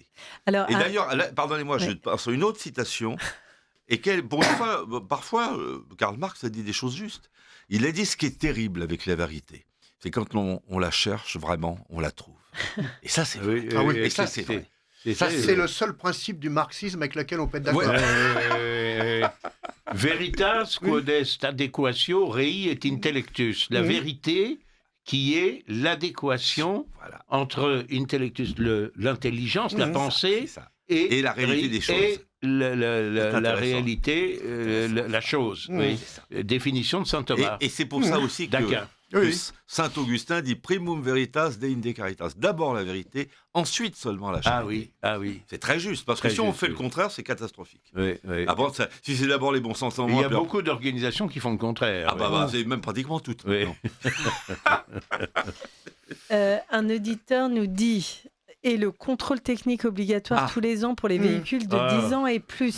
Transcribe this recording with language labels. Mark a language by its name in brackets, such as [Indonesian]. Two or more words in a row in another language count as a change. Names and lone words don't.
[French] Alors, et d'ailleurs, pardonnez-moi, je passe sur une autre citation. Et pour une fois, parfois, Karl Marx a dit des choses justes. Il a dit ce qui est terrible avec la vérité, c'est quand on la cherche vraiment, on la trouve. Et ça, c'est vrai. Et ça, c'est vrai. C'est le seul principe du marxisme avec lequel on peut être d'accord. [Latin] Veritas quod est adequatio rei et intellectus. [French] La vérité qui est l'adéquation entre intellectus, l'intelligence, la pensée, et la réalité des choses. La réalité, la chose. Définition de saint Thomas. Et c'est pour ça aussi que Oui. Saint Augustin dit [Latin] primum veritas deinde caritas. [French] D'abord la vérité, ensuite seulement la charité. Ah oui. C'est très juste, parce que Très si on juste, fait le oui. contraire, c'est catastrophique. Oui. Après, si c'est d'abord les bons sentiments... Il y a puis après- beaucoup d'organisations qui font le contraire. c'est même pratiquement toutes. Oui. maintenant. Un auditeur nous dit et le contrôle technique obligatoire tous les ans pour les véhicules de 10 ans et plus.